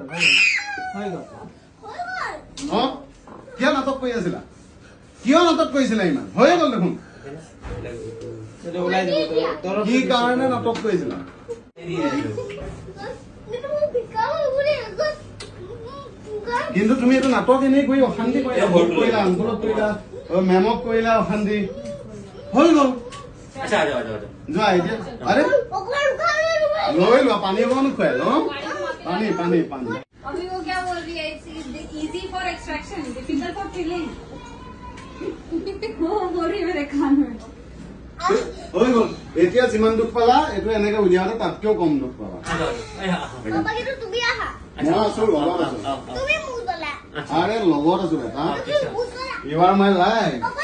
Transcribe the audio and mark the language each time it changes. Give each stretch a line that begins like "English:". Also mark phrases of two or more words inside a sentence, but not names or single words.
Assamese: কিয় নাটক কৰি আছিলা ইমান হৈ গ'ল দেখোন কি কাৰণে নাটক কৰিছিলা কিন্তু তুমি এইটো নাটক এনেই কৰি অশান্তি কৰিলা আন্দোলন কৰিলা মেমক কৰিলা অশান্তি হৈ গ'ল যোৱা এতিয়া আৰে লৈ লোৱা পানী অকণ খুৱাই ল পানী
Hindi: अभी वो क्या बोल रही है
English: easy for extraction difficult for filling
Hindi: वो बोल रही है मेरे कान में
Assamese: হৈ গ'ল এতিয়া যিমান দুখ পালা এইটো এনেকে উলিয়াওঁতে তাতকেও কম দুখ পাবা মই আছো লগত আছো আৰে লগত আছো বেটা
English: you are my life